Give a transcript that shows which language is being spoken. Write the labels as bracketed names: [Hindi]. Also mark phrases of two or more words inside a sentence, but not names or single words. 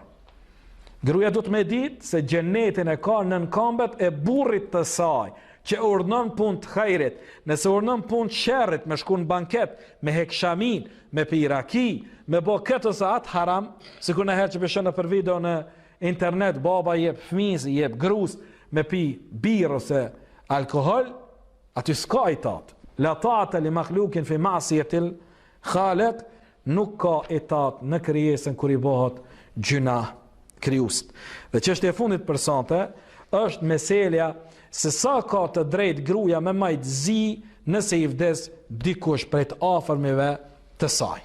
[Albanian] Gruaja do të me ditë se xhenetin e ka nën këmbët e burrit të saj, që urdhnon punë të hajrit, nëse urdhnon punë të sherrit, me shku në banket, me hek shamin, me pi raki, me bo këtë ose atë haram, sikur në herë që peshon në për video në internet, baba jep fëmijës, jep grus, me pi birë ose alkohol, aty s'ka itat. [Arabic] لا طاعة لمخلوق في معصية الخالق, [Albanian] nuk ka itat në krijesën kur i bëhet gjuna krijuesit. Dhe çështja e fundit për sante është meselja se sa ka të drejt gruaja me majt zi nëse i vdes dikush prej të afërmive të saj.